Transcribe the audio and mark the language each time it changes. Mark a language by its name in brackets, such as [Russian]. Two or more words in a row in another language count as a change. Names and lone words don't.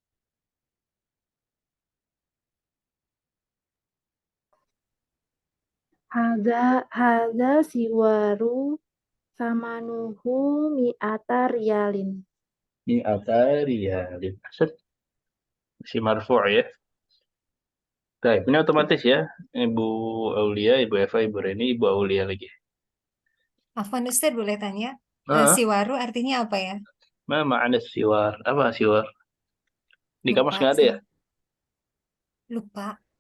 [Arabic] هذا السوار ثمنه مائة ريال. مائة ريال. Si marfu' ya. [Indonesian] Baik, ini otomatis ya. Ibu Aulia, Ibu Eva, Ibu Reni, Ibu Aulia lagi. Afwan Ustaz, boleh tanya? Ah, Siwaru artinya apa ya? mana ada siwar? Apa siwar? Di kamus Lupa nggak ada ya? saya. Lupa.